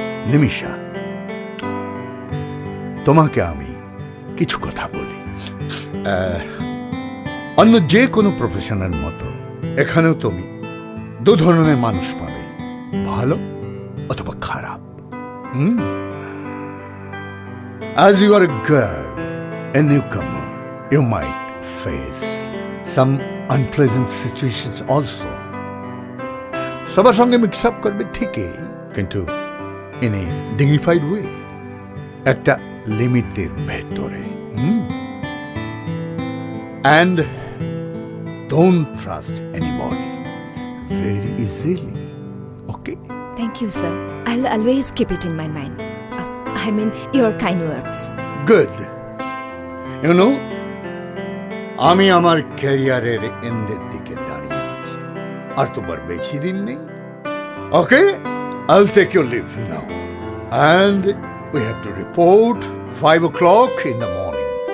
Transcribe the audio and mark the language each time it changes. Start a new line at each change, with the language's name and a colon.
Bangla: নিমিষা, তোমাকে আমি কিছু কথা বলি। অন্য যে কোনো প্রফেশনের মতো এখানেও তুমি দু ধরনের মানুষ পাবে, ভালো অথবা খারাপ।
English: As you are a girl, a newcomer, you might face some unpleasant situations also.
Bangla: সবার সঙ্গে মিক্স আপ করবে ঠিকই, কিন্তু
English: in a dignified way,
Bangla: একটা লিমিটের ভেতরে।
English: And don't trust anybody very easily. Okay? Thank you, sir. I'll always keep it in my mind. I mean, your kind words. Good. You know,
Bangla: আমি আমার ক্যারিয়ারের এন্ডের দিকে দাঁড়িয়ে আছি, আর তোমার বেশি দিন নেই।
English: Okay? I'll take your leave now. And we have to report 5 o'clock in the morning.